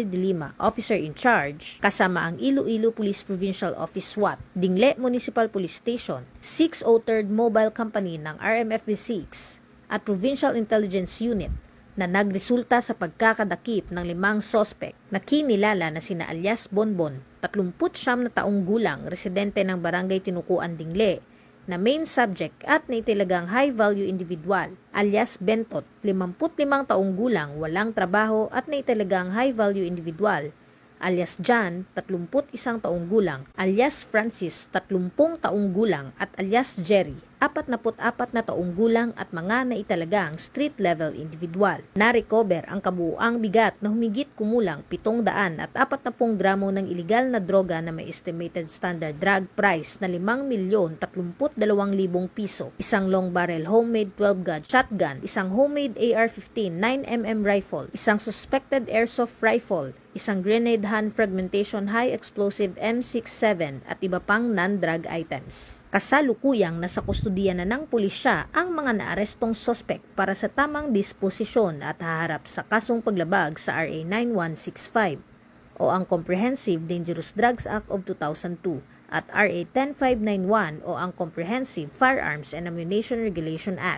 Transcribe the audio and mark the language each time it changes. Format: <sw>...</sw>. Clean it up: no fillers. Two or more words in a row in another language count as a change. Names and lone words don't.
<tl>de Lima,</tl> <en>Officer in Charge,</en> <tl>kasama ang Iloilo Police Provincial Office SWAT, Dingle Municipal Police Station, 603rd Mobile Company ng RMFV6 at Provincial Intelligence Unit na nagresulta sa pagkakadakip ng 5 sospek na kinilala na sina alias Bonbon, 39 na taong gulang, residente ng Barangay Tinukuan, Dingle, na</tl> <en>main subject</en> <tl>at naitalagang</tl> <en>high-value individual,</en> <tl>alias Bentot, 55 taong gulang, walang trabaho at naitalagang</tl> <en>high-value individual,</en> <tl>alias John, 31 taong gulang, alias Francis, 30 taong gulang at alias Jerry, 44 na taong gulang at mga naitalagang</tl> <en>street-level individual.</en> <tl>Na-recover ang kabuuang bigat na humigit kumulang 740 gramo ng iligal na droga na may</tl> <en>estimated standard drug price</en> <tl>na 5,032,000 piso, isang</tl> <en>long barrel homemade 12-gauge shotgun,</en> <tl>isang</tl> <en>homemade AR-15 9mm rifle,</en> <tl>isang</tl> <en>suspected airsoft rifle,</en> <tl>isang</tl> <en>grenade hand fragmentation high explosive M67</en> <tl>at iba pang</tl> <en>non-drug items.</en> <tl>Kasalukuyang nasa kustudiya na ng pulisya ang mga naarestong sospek para sa tamang disposisyon at haharap sa kasong paglabag sa RA 9165 o ang Comprehensive Dangerous Drugs Act of 2002 at RA 10591 o ang Comprehensive Firearms and Ammunition Regulation Act.</tl>